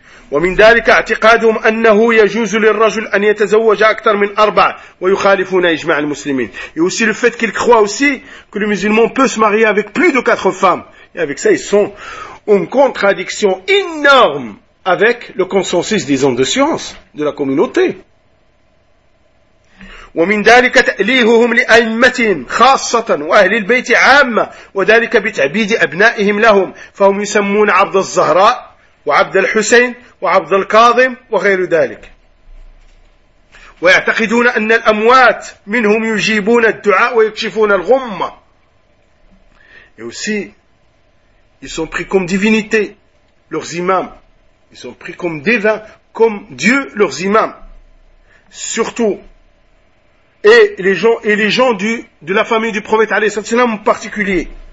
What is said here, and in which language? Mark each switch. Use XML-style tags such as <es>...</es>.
<ar>ومن ذلك اعتقادهم انه يجوز للرجل ان يتزوج اكثر من اربع ويخالفون اجماع المسلمين.</ar> <fr>Et aussi le fait qu'ils croient aussi que le musulman peut se marier avec plus de quatre femmes. Et avec ça, ils sont en contradiction énorme avec le consensus des hommes de science, de la communauté.</fr> <ar>ومن ذلك تأليههم لأئمتهم خاصة وأهل البيت عامة وذلك بتعبيد أبنائهم لهم فهم يسمون عبد الزهراء وعبد الحسين وعبد الكاظم وغير ذلك ويعتقدون أن الأموات منهم يجيبون الدعاء ويكشفون الغمة.</ar> <fr>Et aussi, ils sont pris comme divinité, leurs imams. Ils sont pris comme divins, comme Dieu, leurs imams. Surtout, et les gens de la famille du prophète,</fr> <ar>alayhi salatu wa sallam,</ar> <fr>en particulier.</fr>